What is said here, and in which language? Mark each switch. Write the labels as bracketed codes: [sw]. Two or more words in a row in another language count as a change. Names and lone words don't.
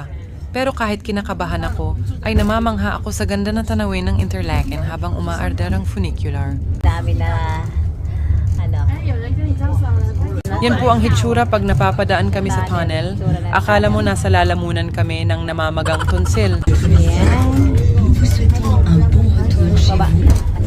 [tl] Pero kahit kinakabahan ako, ay namamangha ako sa ganda ng tanawin ng Interlaken habang umaardar ang funicular. Dami na, ano, Yan po ang hitsura pag napapadaan kami sa tunnel. Akala mo nasa lalamunan kami ng namamagang tonsil. yan. [fr] Nous vous souhaitons un bon retour chez Baba. vous.